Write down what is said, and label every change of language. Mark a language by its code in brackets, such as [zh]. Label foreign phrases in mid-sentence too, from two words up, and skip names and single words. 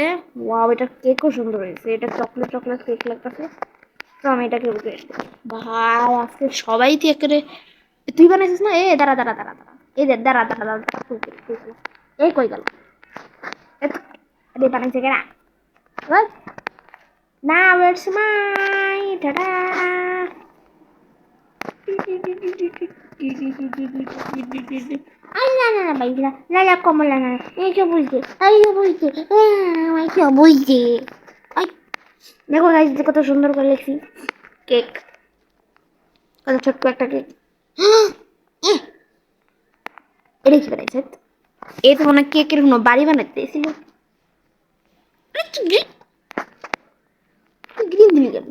[bn] ওয়াও, এটা কেকও সুন্দর হয়েছে, এটা [en] chocolate chocolate cake [bn] লাগতেছে। তো আমি এটাকে গ্রেড দেব। ভাই আজকে সবাই তুই একেবারে, তুই বানাইছিস না? দাঁড়া দাঁড়া দাঁড়া দাঁড়া, এই দেখ, দাঁড়া দাঁড়া দাঁড়া, এই কই গেল? আরে বানাইছে কেনা? [en] Now it's mine. Ta-da! [es] Ay, na, baila. La, como la, na. Ay, yo voy de. Ay, yo voy de. Ay, yo voy de. Ay, [bn] দেখো গাইস, কত সুন্দর করে লিখছি। কেক, কত ছোট্ট একটা কেক। এটা কি বানাইছে? এই তো মনে কেকের কোনো বাড়ি বানাতে দিয়েছিল। গ্রিন দিলি কেন?